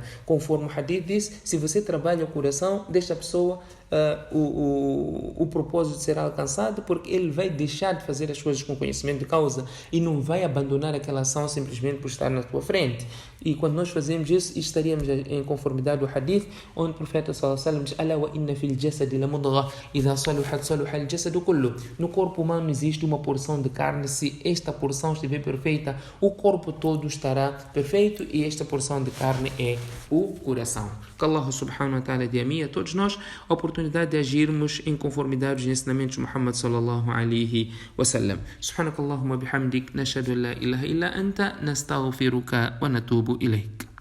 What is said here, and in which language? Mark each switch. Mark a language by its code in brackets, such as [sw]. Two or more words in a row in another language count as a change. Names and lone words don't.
[pt] Conforme o hadith diz, se você trabalha o coração desta pessoa, o propósito será alcançado, porque ele vai deixar de fazer as coisas com conhecimento de causa e não vai abandonar aquela ação simplesmente por estar na tua frente. E quando nós fazemos isso, estaríamos em conformidade do hadith, onde o profeta [ar] صلى الله عليه وسلم diz: ألا وإن في الجسد لمضغة إذا صلحت صلح الجسد كله. [pt] No corpo humano existe uma porção de carne. Se esta porção estiver perfeita, o corpo todo estará perfeito, e esta porção de carne é o coração. Que Allah [ar] سبحانه وتعالى [pt] dê a mim e a todos nós a oportunidade de agirmos em conformidade aos ensinamentos de Muhammad [ar] صلى الله عليه وسلم. سبحانك اللهم وبحمدك نشهد أن لا إله إلا أنت نستغفرك ونتوب إليك.